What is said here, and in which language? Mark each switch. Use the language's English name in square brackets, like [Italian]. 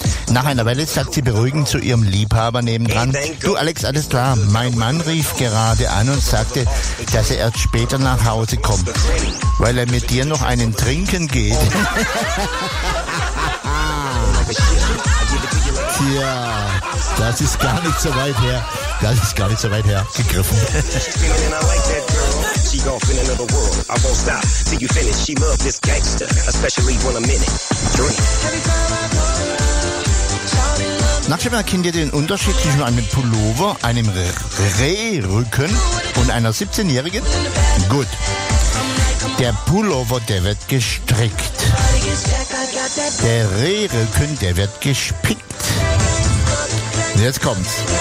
[German] Nach einer Weile sagt sie beruhigend zu ihrem Liebhaber nebendran, du Alex, alles klar, mein Mann rief gerade an und sagte, dass er erst später nach Hause kommt, weil er mit dir noch einen trinken geht. Tja, das ist gar nicht so weit her. Das ist gar nicht so weit her gegriffen. [English] She off in another world. I won't stop till you finish. She love this gangster, especially when I'm in it. Drink. [German] Nachdem erkennt ihr den Unterschied zwischen einem Pullover, einem Rehrücken und einer 17-Jährigen? Gut. Der Pullover, der wird gestrickt. Der Rehrücken, der wird gespickt. Jetzt kommt's.